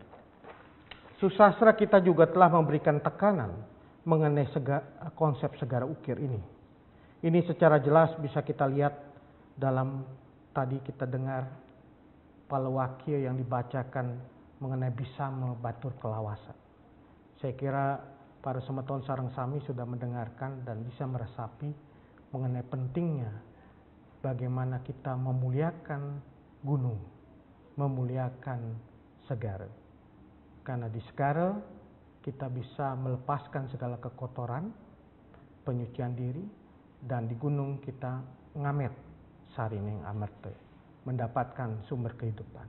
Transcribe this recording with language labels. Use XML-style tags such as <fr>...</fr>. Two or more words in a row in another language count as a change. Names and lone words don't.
<id>Susastra kita juga telah memberikan tekanan mengenai konsep segara ukir ini. Ini secara jelas bisa kita lihat dalam tadi kita dengar palawakya yang dibacakan mengenai Bisama Batur Kelawasan. Saya kira para</id> <ban>semeton sareng sami</ban> <id>sudah mendengarkan dan bisa meresapi mengenai pentingnya bagaimana kita memuliakan gunung, memuliakan segara. Karena di segara kita bisa melepaskan segala kekotoran, penyucian diri, dan di gunung kita</id> <ban>ngamet sarining amerte,</ban> <id>mendapatkan sumber kehidupan.</id>